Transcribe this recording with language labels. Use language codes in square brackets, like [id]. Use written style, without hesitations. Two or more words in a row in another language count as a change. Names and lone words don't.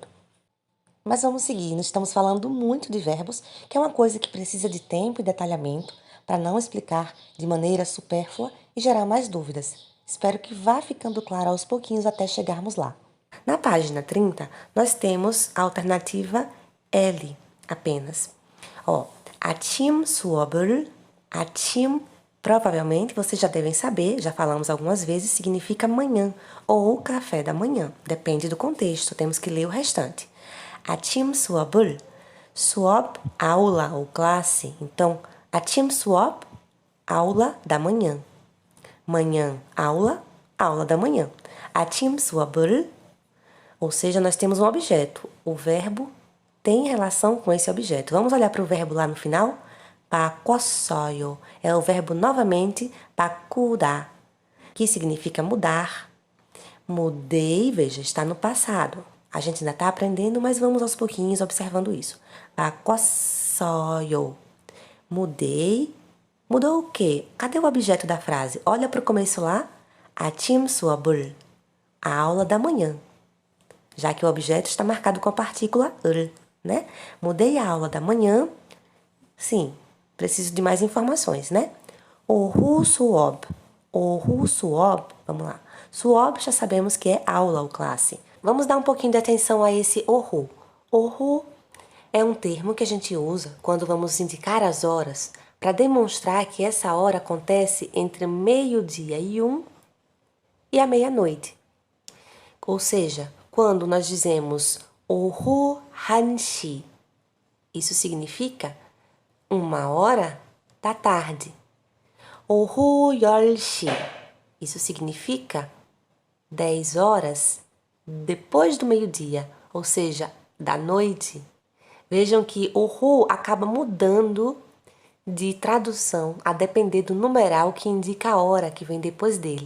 [pt] Mas vamos seguir, nós estamos falando muito de verbos, que é uma coisa que precisa de tempo e detalhamento para não explicar de maneira supérflua e gerar mais dúvidas. Espero que vá ficando claro aos pouquinhos até chegarmos lá. Na página 30, nós temos a alternativa L apenas. [ko] 아침 수업을, 아침, [pt] provavelmente vocês já devem saber, já falamos algumas vezes, significa manhã ou café da manhã. Depende do contexto, temos que ler o restante. [ko] 아침 수업을, 수업, [pt] aula ou classe. Então, [ko] 아침 수업, [pt] aula da manhã. Manhã, aula, aula da manhã. [ko] 아침 수업을, [pt] ou seja, nós temos um objeto. O verbo tem relação com esse objeto. Vamos olhar para o verbo lá no final? [ko] 바꿨어요. [pt] É o verbo novamente 바꾸다, que significa mudar. Mudei, veja, está no passado. A gente ainda está aprendendo, mas vamos aos pouquinhos observando isso. [ko] 바꿨어요. [pt] Mudei. Mudou o quê? Cadê o objeto da frase? Olha para o começo lá. [ko] 아침 수업을, [pt] a aula da manhã. Já que o objeto está marcado com a partícula 을, né? Mudei a aula da manhã. Sim, preciso de mais informações, né? [ko] 오후 수업. 오후 수업. [pt] Vamos lá. 수업 já sabemos que é aula ou classe. Vamos dar um pouquinho de atenção a esse 오후. 오후 é um termo que a gente usa quando vamos indicar as horas para demonstrar que essa hora acontece entre meio-dia e 1 e a meia-noite. Ou seja, quando nós dizemos [ko] 오후 1시, [pt] isso significa 1h da tarde. 오후 10시, isso significa 10 horas depois do meio-dia, ou seja, da noite. Vejam que o ru acaba mudando de tradução a depender do numeral que indica a hora que vem depois dele.